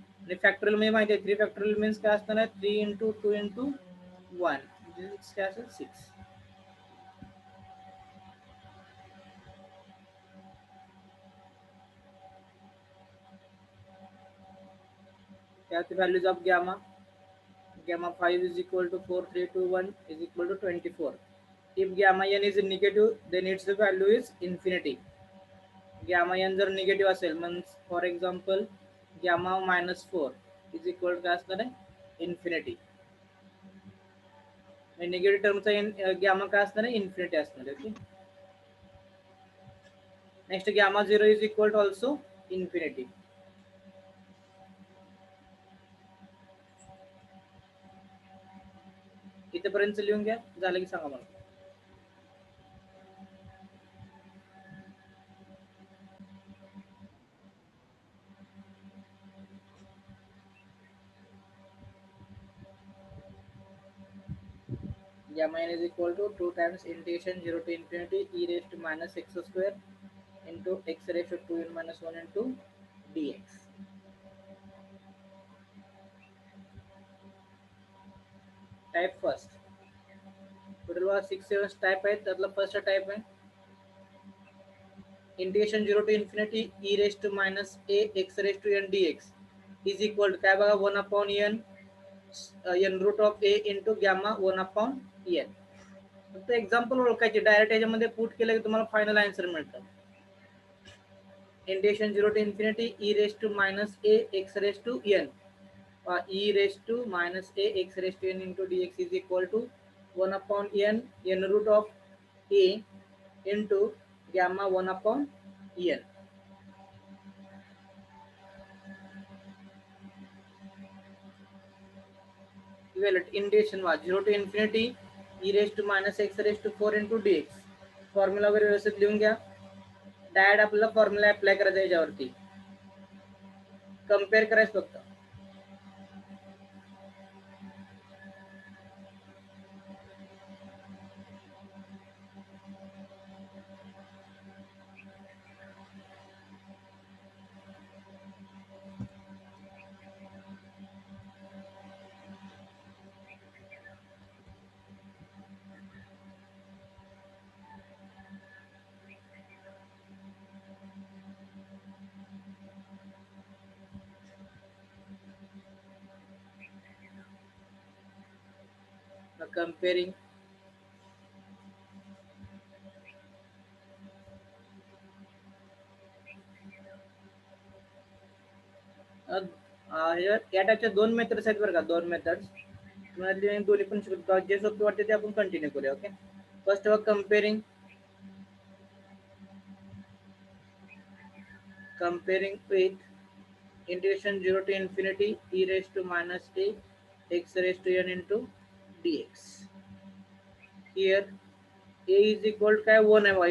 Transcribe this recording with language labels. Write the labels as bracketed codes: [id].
[mr] आणि फॅक्टोरियल म्हणजे माहिती आहे 3 फॅक्टोरियल मीन्स काय असणार आहे 3 इंटू 2 इंटू 1 म्हणजे काय असेल 6. त्यात values of gamma. [en] Gamma 5 is equal to 4, 3, 2, 1 is equal to 24. If gamma n is negative, then its value is infinity. [mr] Gamma n जर negative असेल [en] means for example gamma minus 4 is equal to [mr] काय असणार आहे infinity. Negative टर्मचा gamma काय असणार आहे infinity असणार आहे. Okay. [en] Next gamma 0 is equal to also infinity. [mr] इथेपर्यंत लिहून घ्या. झालं की सांगा मला. [en] Gamma n is equal to 2 times integration 0 to infinity e raised to minus x square into x raised to 2n minus 1 into dx. [mr] Type first. Total 6-7 type आहे. त्यातला first type आहे [en] integration 0 to infinity e raised to minus a x raised to n dx is equal to [mr] काय बघा [en] 1 upon n n root of a into gamma 1 upon n. [mr] फक्त example ओळखायचे. Direct याच्यामध्ये put केलं की तुम्हाला final answer मिळतं. [en] Integration 0 to infinity e raised to minus a x raised to n e raised to minus a x raised to n into dx is equal to 1 upon n n root of a into gamma 1 upon n. Evaluate integration was 0 to infinity e raised to minus x raised to 4 into dx. [mr] Formula वगैरे व्यवस्थित लिहून घ्या. Direct आपल्याला formula apply करायचा याच्यावरती. Compare करायचं फक्त. Comparing या टाइपच्या 2 मेथड्स आहेत बरं का. 2 मेथड्स तुम्हाला दोन्ही पण शिकतो. जे सोपे वाटते ते आपण कंटिन्यू करूया. ओके. फर्स्ट बघ [en] Comparing with integration 0 to infinity e raised to minus a x raised to n into dx. Here a is equal to काय 1 [mr] आहे बघा.